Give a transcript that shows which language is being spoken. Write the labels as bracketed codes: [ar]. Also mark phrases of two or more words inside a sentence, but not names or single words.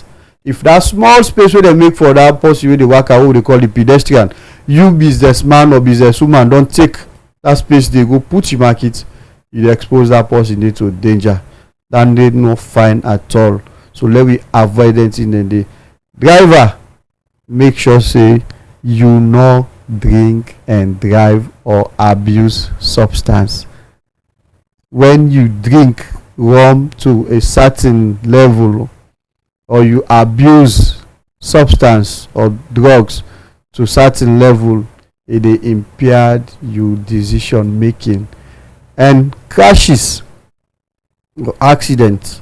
[pcm] If that small space wey dem make for that person wey dey waka, wey we dey call the pedestrian, you businessman or businesswoman don take that space dey go put your market, you dey expose that person dey to danger. That dey no fine at all. So let we avoid anything dem dey. Driver, make sure say you no drink and drive or abuse substance. When you drink rum to a certain level or you abuse substance or drugs to certain level, it dey impair your decision making, and crashes or accident.